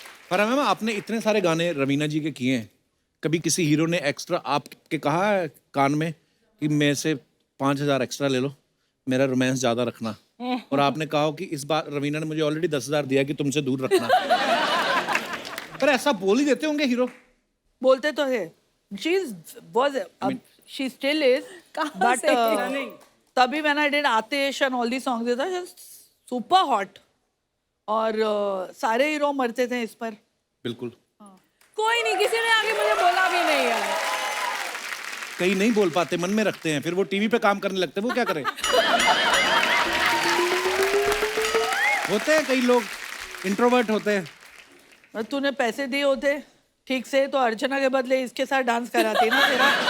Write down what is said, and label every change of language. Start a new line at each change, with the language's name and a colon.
Hindi: फरा मैम, आपने इतने सारे गाने रवीना जी के किए हैं, कभी किसी हीरो ने एक्स्ट्रा आपके कहा है कान में कि मेरे से 5,000 एक्स्ट्रा ले लो, मेरा रोमांस ज्यादा रखना, और आपने कहा हो कि इस बार रवीना ने मुझे ऑलरेडी 10,000 दिया कि तुमसे दूर रखना? पर ऐसा बोल ही देते होंगे हीरो। बोलते तो है,
English: she still is, but तभी when I did Aatish and all these songs, it was just super hot,
Hindi: और सारे हीरो मरते थे इस पर। बिल्कुल। कोई नहीं, किसी ने आगे मुझे बोला भी नहीं है। कई नहीं बोल पाते, मन में रखते हैं, फिर वो टीवी पे काम करने लगते हैं, वो क्या करें? होते हैं कई लोग इंट्रोवर्ट होते हैं। तूने पैसे दिए होते ठीक से तो अर्चना के बदले इसके साथ डांस कराती ना तेरा।